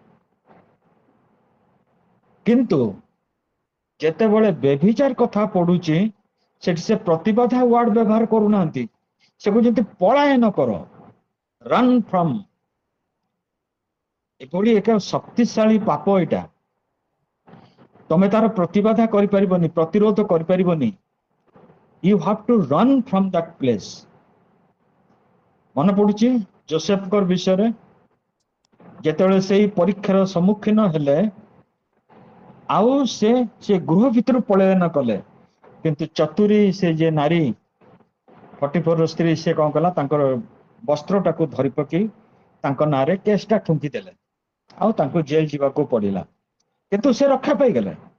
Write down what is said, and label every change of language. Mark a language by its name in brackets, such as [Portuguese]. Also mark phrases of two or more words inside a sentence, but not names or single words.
[Odia] କିନ୍ତୁ ଯେତେବେଳେ ବ୍ୟଭିଚାର କଥା ପଡୁଛି ସେଠି ସେ ପ୍ରତିବାଧା ୱାର୍ଡ ବ୍ୟବହାର କରୁନାହାନ୍ତି, ସେ କହୁଛନ୍ତି ପଳାୟନ କର, [English] run from. [Odia] ଏଭଳି ଏକ ଶକ୍ତିଶାଳୀ ପାପ ଏଇଟା, ତମେ ତାର ପ୍ରତିବାଧା କରିପାରିବନି, ପ୍ରତିରୋଧ କରିପାରିବନି। [English] You have to run from that place. [Odia] ମନେ ପଡୁଛି ଯୋସେଫଙ୍କ ବିଷୟରେ, ଯେତେବେଳେ ସେଇ ପରୀକ୍ଷାର ସମ୍ମୁଖୀନ ହେଲେ ଆଉ ସେ ଗୃହ ଭିତରୁ ପଳାୟନ କଲେ, କିନ୍ତୁ ଚତୁରୀ ସେ ଯେ ନାରୀ ପଟିଫରର ସ୍ତ୍ରୀ ସେ କଣ କଲା, ତାଙ୍କର ବସ୍ତ୍ରଟାକୁ ଧରି ପକେଇ ତାଙ୍କ ନାଁରେ କେସଟା ଠୁଙ୍କି ଦେଲେ ଆଉ ତାଙ୍କୁ ଜେଲ ଯିବାକୁ ପଡିଲା, କିନ୍ତୁ ସେ ରକ୍ଷା ପାଇଗଲେ।